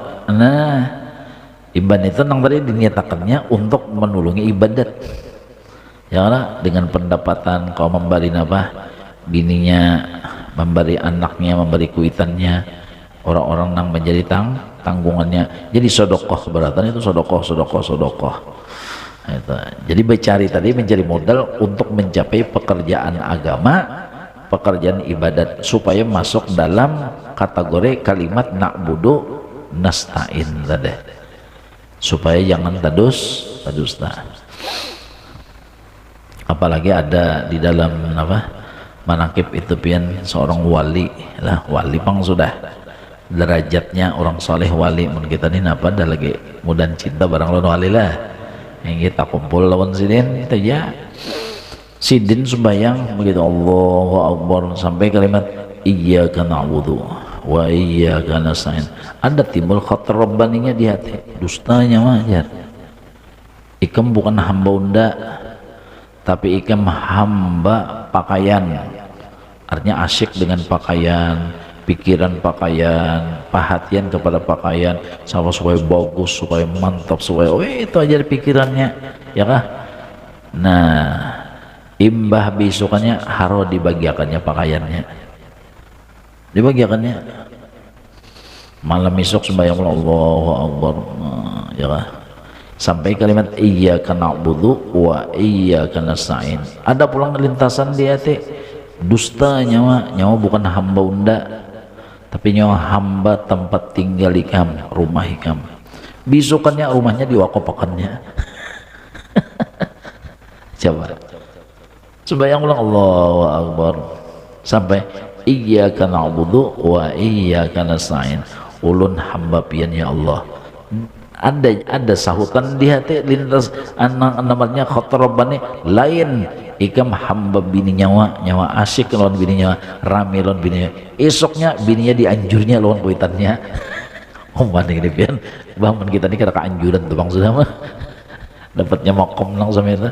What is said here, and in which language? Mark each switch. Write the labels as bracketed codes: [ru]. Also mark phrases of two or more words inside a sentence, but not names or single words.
[bjn] Nah, iban itu nang tadi diniatakannya untuk menulungi ibadat, ya lah, dengan pendapatan kau memberi apa? Bininya, memberi anaknya, memberi kuitannya, orang-orang yang menjadi tanggungannya. Jadi sodokoh, berarti itu sodokoh. Itu. Jadi mencari modal untuk mencapai pekerjaan agama, pekerjaan ibadat, supaya masuk dalam kategori kalimat [ar] na'budu nasta'in [bjn] tadi, supaya jangan tadusta. Apalagi ada di dalam manakib itu pian seorang wali lah, wali pang sudah derajatnya orang soleh wali. Mun kita ini apa dah lagi mudan cinta barang lawan wali lah, yang kita kumpul lawan sidin itu ya sidin sembahyang begitu [ar] Allahu Akbar [bjn] sampai kalimat [ar] iyyaka na'budu wa iyyaka nasta'in, [bjn] ada timbul khatar rabbaninya di hati, dustanya wajar. Ikam bukan hamba unda, tapi ikam hamba pakaian, artinya asyik dengan pakaian, pikiran pakaian, perhatian kepada pakaian, sama supaya bagus, supaya mantap, supaya itu aja pikirannya, ya kah? Nah, imbah besokannya haro dibagiakannya pakaiannya, dibagiakannya. Malam esok sembahyang [ar] Allahu Akbar, [bjn] ya kah? Sampai kalimat [ar] إياك نعبد وإياك نستعين. [bjn] Ada pulang lintasan di hati, dusta nyawa bukan hamba unda, tapi nyawa hamba tempat tinggal ikam, rumah ikam. Besokannya rumahnya diwakopakannya. Coba sembahyang ulang [ar] Allahu Akbar [bjn] sampai [ar] iyyaka na'budu wa iyyaka nasta'in. [bjn] Ulun hamba pian [ar] ya Allah. [bjn] Ada sahutan di hati lintas namanya khotrobane lain ikam hamba bini nyawa asyik lawan bini nyawa, rame lawan bini nyawa. Esoknya bininya dianjurnya lawan kuitannya. Mana ini pian bangun kita ini kira keanjuran tuh bang sudah mah dapatnya makom lang sama itu.